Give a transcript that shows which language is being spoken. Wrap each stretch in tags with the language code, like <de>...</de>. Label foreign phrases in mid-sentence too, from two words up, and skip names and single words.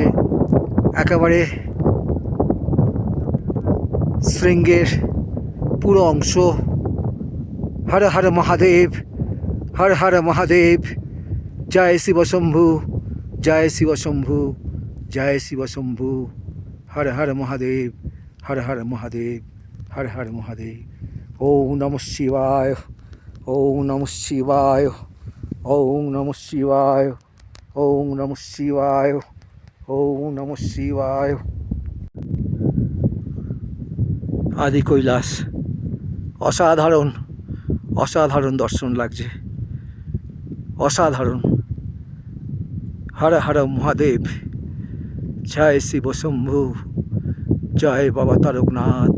<bn>একেবারে শৃঙ্গের পুরো অংশ।</bn> <sa>হর হর মহাদেব, হর হর মহাদেব, জয় শিব শম্ভু, জয় শিব শম্ভু, জয় শিব শম্ভু, হর হর মহাদেব, হর হর মহাদেব, হর হর মহাদেব। ওম নমঃ শিবায়, ওম নমঃ শিবায়, ওম নমঃ শিবায়, ওম নমঃ শিবায়, ওম নমঃ শিবায়।</sa> <bn>আদি কৈলাস অসাধারণ, অসাধারণ দর্শন লাগছে, অসাধারণ।</bn> <sa>হর হর মহাদেব, জয় শিব শম্ভু,</sa> <bn>জয় বাবা তারকনাথ।</bn>